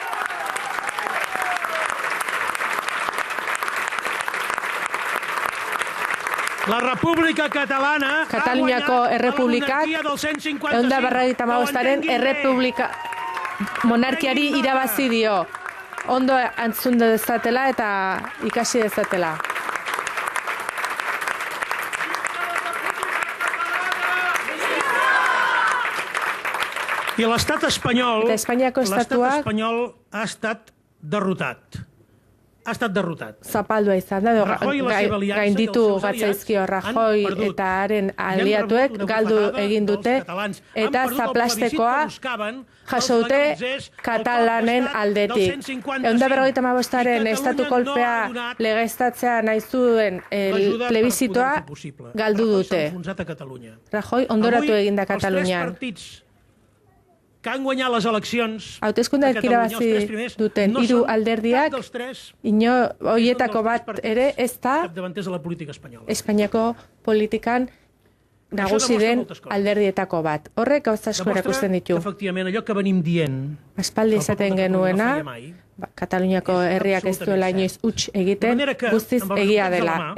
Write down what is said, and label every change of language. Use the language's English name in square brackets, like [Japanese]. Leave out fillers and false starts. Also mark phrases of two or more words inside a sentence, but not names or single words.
[Catalan] La República Catalana [Basque] Kataluniako Errepublikak 155aren monarkiari irabazi dio. Ondo antzun dezatela eta ikasi dezatela. [Catalan] I l'estat espanyol ha estat derrotat. Ha estat derrotat. [Basque] Zapaldua izan da, gainditu gatzaizkio Rajoy eta haren aliatuek galdu egin dute eta zaplastekoa jaso dute katalanen aldetik. 155aren estatu kolpea legeztatzea nahi zuen plebizitoa galdu dute. Rajoy ondoratu egin da Katalunian. [Catalan] Que han guanyat les eleccions [Basque] hauteskundeak irabazi duten hiru alderdiak horietako bat ere ez da Espainiako politikan nagusi den alderdietako bat. Horrek gauza asko erakusten ditu. Aspaldi esaten genuena, Kataluniako herriak ez duela inoiz huts egiten, guztiz egia dela.